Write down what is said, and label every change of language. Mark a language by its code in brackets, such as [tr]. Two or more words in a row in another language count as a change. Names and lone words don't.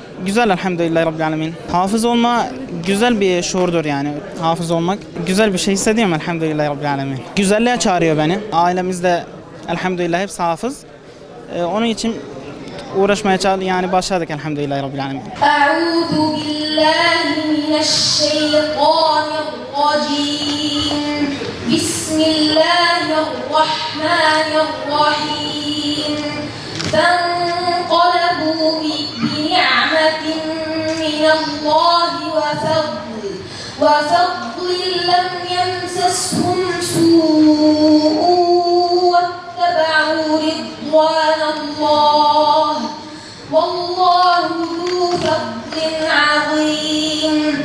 [tr] Güzel [ar] الحمد لله رب العالمين. [tr] Hafız olma güzel bir şuurdur yani. Hafız olmak güzel bir şey hissediyorum [ar] الحمد لله رب العالمين. [tr] Güzelliğe çağırıyor beni. Ailemizde elhamdülillah hepsi hafız. Onun için uğraşmaya yani başladık [ar] الحمد لله رب العالمين. أعوذ بالله من الشيطان الرجيم. بسم الله الرحمن الرحيم. فانقلبوا بنعمة من الله وفضل لم يمسسهم سوء واتبعوا رضوان الله والله ذو فضل عظيم